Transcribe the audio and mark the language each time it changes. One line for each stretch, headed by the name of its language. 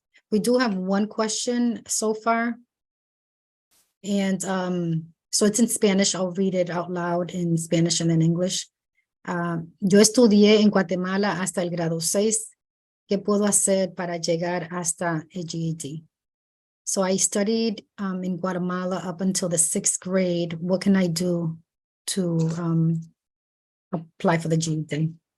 English: We do have one question so far. And so it's in Spanish. I'll read it out loud in Spanish and then English.
Spanish: Yo estudié en Guatemala hasta el grado 6. ¿Qué puedo hacer para llegar hasta el GED?
English: So I studied in Guatemala up until the 6th grade. What can I do to apply for the GED?